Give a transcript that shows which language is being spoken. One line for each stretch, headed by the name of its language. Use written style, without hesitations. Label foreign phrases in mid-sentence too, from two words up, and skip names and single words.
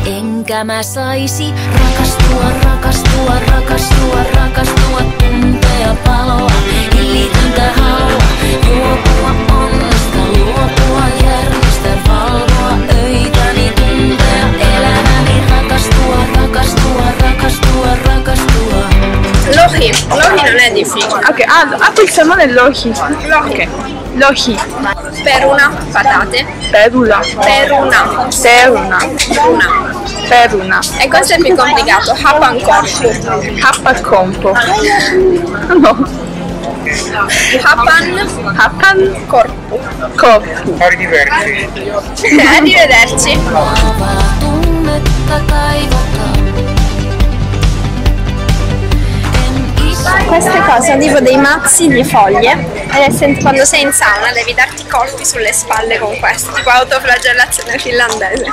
Finnish: Enkä mä saisi rakastua, rakastua, rakastua, rakastua, tuntea paloa, hillitöntä halua, juopua onnesta, luopua järjestä, valvoa öitäni, tuntea elämäni, rakastua, rakastua, rakastua, rakastua.
Italian: Lohi. Lohi non è difficile. Ok, apri il salmone e lohi.
Finnish: Ok. Lohi.
Italian: Peruna, patate.
Finnish: Perula. Peruna. Peruna. Peruna. Peruna.
Italian: E questo è più complicato.
Finnish: Hapan corpo. Happa compo. No. Hapan corpo. Corpo.
Italian: Arrivederci. Arrivederci. Queste cose sono tipo dei mazzi di foglie e quando sei in sauna devi darti colpi sulle spalle con questo, tipo autoflagellazione finlandese.